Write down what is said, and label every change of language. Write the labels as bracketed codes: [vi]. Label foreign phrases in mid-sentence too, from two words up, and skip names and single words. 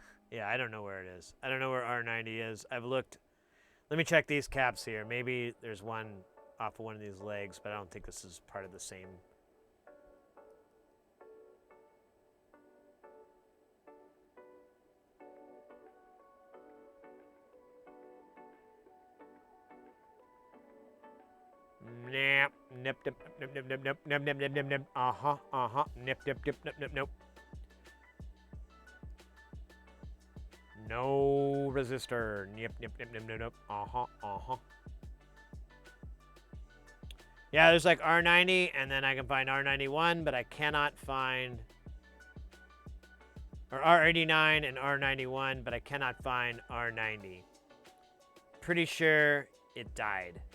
[en] Yeah, I don't know where it is. I don't know where R90 is. I've looked. Let me check these caps here. Maybe there's one off of one of these legs, but I don't think this is part of the same. Nip, nip, nip, nip, nip, nip, nip, nip, nip, nip, nip, nip. Nip, nip, nip, nip, nip, nip. No resistor. Nip, nip, nip, nip, nip, nip. Yeah, there's like R90, and then I can find R91, but I cannot find, or R89 and R91, but I cannot find R90. Pretty sure it died.